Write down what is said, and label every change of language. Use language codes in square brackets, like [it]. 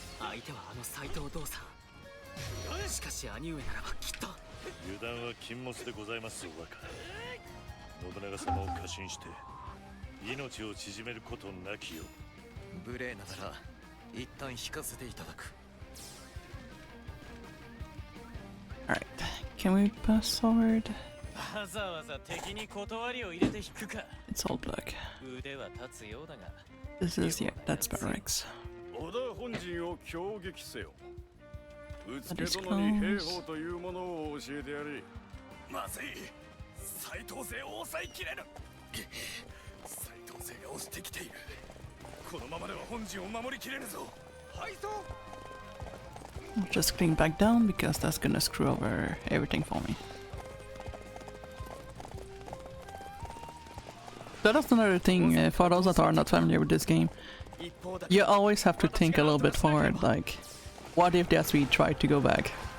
[ja] 相手はあの斎藤道さん。しかし兄上ならばきっと。油断は禁物でございます若。信長様を過信して命を縮めることなきよ。無礼ながら一旦引かせていただく。 [en] Alright, can we pass forward? [ja] わざわざ敵に断りを入れて引くか。 [en] It's all black. [ja] 腕は立つようだが。 [en] This is, yeah, that's barracks. [ja] 織田本陣を攻撃せよ。うつけ殿に兵法というものを教えてやれ。まずい。斎藤勢を抑えきれぬ。斎藤勢が押してきている。このままでは本陣を守りきれぬぞ。はいと。 [en] I'll just clean back down because that's gonna screw over everything for me. So that's another thing, for those that are not familiar with this game, you always have to think a little bit forward, like, what if they actually try to go back?